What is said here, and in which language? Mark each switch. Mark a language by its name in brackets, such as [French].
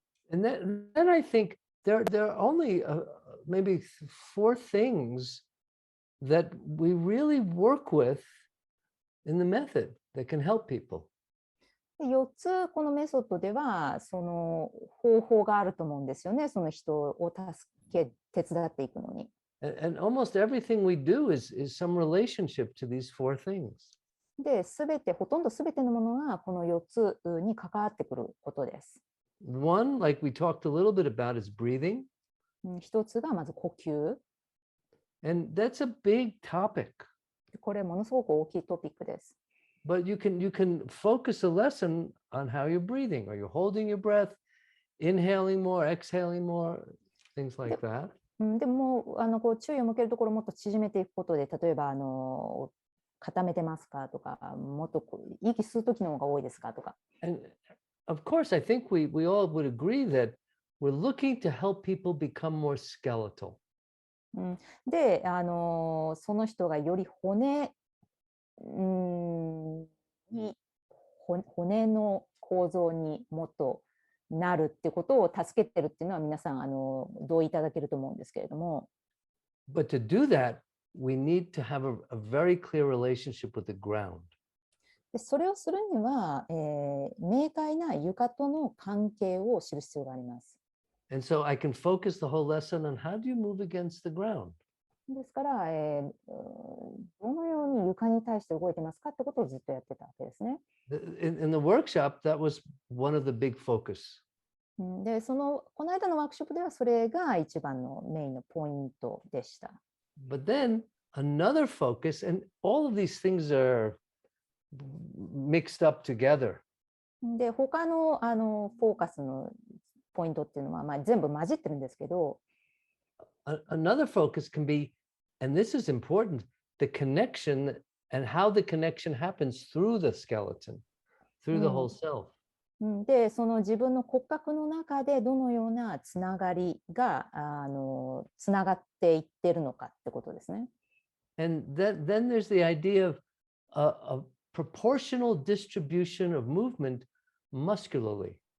[English] And then I think there are only maybe 4 things that we really work with in the method that can help people. [Japanese] 4つこのメソッドではその方法があると思うんですよね。その人を手伝っていくのに。 [English] And almost everything we do is some relationship to these 4 things. [Japanese] で、ほとんどすべてのものがこの4つに関わってくることです。 [English] One, like we talked a little bit about, is breathing. [Japanese] 一つがまず呼吸。 [English] And that's a big topic. [Japanese] これものすごく大きいトピックです。 [English] But you can focus a lesson on how you're breathing. Are you holding your breath, inhaling more, exhaling more, things like that? [Japanese] でもこう注意を向けるところをもっと縮めていくことで、例えば固めてますかとか、もっと息吸う時の方が多いですかとか。 [English] And of course, I think we all would agree that we're looking to help people become more skeletal. [Japanese] で、その人がより骨の構造にもっとなるってことを助けてるっていうのは皆さん同意いただけると思うんですけれども。 [English] But to do that, we need to have a very clear relationship with the ground. [Japanese] でそれをするには、明快な床との関係を知る必要があります。 [English] And so I can focus the whole lesson on how do you move against the ground. [Japanese] ですから、どのように床に対して動いてますかってことをずっとやってたわけですね。 [English] In the workshop, that was one of the big focus. [Japanese] で、この間のワークショップではそれが一番のメインのポイントでした。 [English] But then another focus, and all of these things are mixed up together. [Japanese] で、他のフォーカスのポイントっていうのは、全部混じってるんですけど、 [English] Another focus can be, and this is important, the connection and how the connection happens through the skeleton, through the whole self. [Japanese] で、その自分の骨格の中でどのようなつながりがつながっていってるのかってことですね。 [English] And then there's the idea of a proportional distribution of movement muscularly.